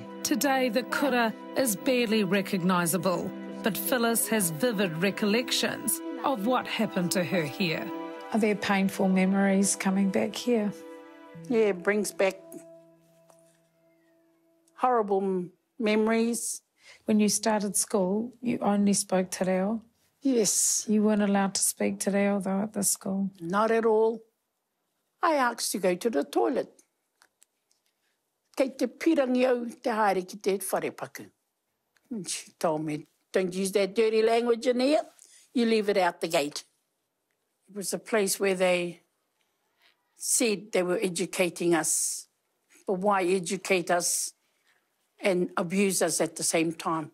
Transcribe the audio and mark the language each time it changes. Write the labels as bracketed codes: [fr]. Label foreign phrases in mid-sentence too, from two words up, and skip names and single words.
[en] Today the kura is barely recognisable, but Phyllis has vivid recollections of what happened to her here. Are there painful memories coming back here? Yeah, it brings back horrible memories. When you started school, you only spoke [mi] te reo? [en] Yes. You weren't allowed to speak [mi] te reo, [en] though, at the school? Not at all. I asked to go to the toilet. [mi] Kei te pirangi au te haere ki te wharepaku. [en] And she told me, don't use that dirty language in here. You leave it out the gate. It was a place where they said they were educating us. But why educate us and abuse us at the same time?